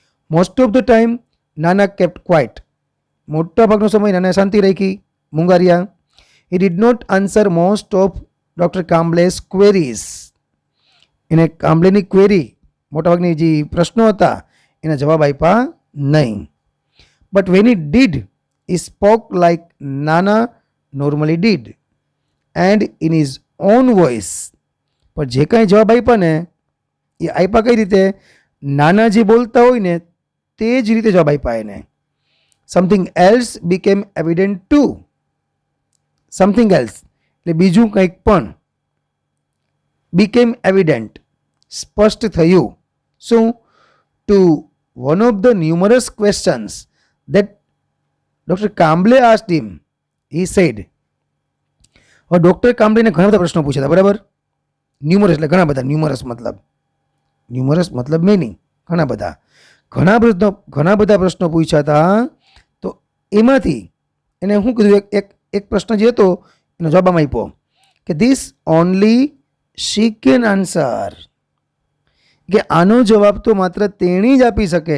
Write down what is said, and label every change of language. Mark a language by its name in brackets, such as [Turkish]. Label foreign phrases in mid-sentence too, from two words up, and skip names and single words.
[English] Most of the time Nana kept quiet, [Gujarati] મોટા ભાગનો સમય નાના શાંતિ રાખી, મૂંગા રહ્યા. [English] He did not answer most of Doctor Kamble's queries, [Gujarati] એને કામ્બલેની ક્વેરી, મોટાભાગની જે પ્રશ્નો હતા એના જવાબ આપ્યા નહીં. [English] But when it did he spoke like Nana normally did and in his own voice. [Gujarati] પણ જે કાંઈ જવાબ આપ્યા ને એ આપ્યા કઈ રીતે? નાના જે બોલતા હોય ને તે જ રીતે જવાબ આપ્યા એને. [English] Something else became evident to, something else [Gujarati] એટલે બીજું કંઈક પણ, [English] became evident [Gujarati] સ્પષ્ટ થયું. [English] શું? To one of the numerous questions that Dr. કામ્બલે asked him, he said. [Gujarati] હવે ડૉક્ટર કામ્બલેને ઘણા બધા પ્રશ્નો પૂછ્યા હતા, બરાબર? ન્યુમરસ એટલે ઘણા બધા, ન્યુમરસ મતલબ મેની, ઘણા બધા પ્રશ્નો પૂછ્યા હતા. તો એમાંથી એને શું કીધું? એક પ્રશ્ન જે હતો એનો જવાબ આમ આપ્યો કે [English] This only she can answer, [Gujarati] કે આનો જવાબ તો માત્ર તેણી જ આપી શકે.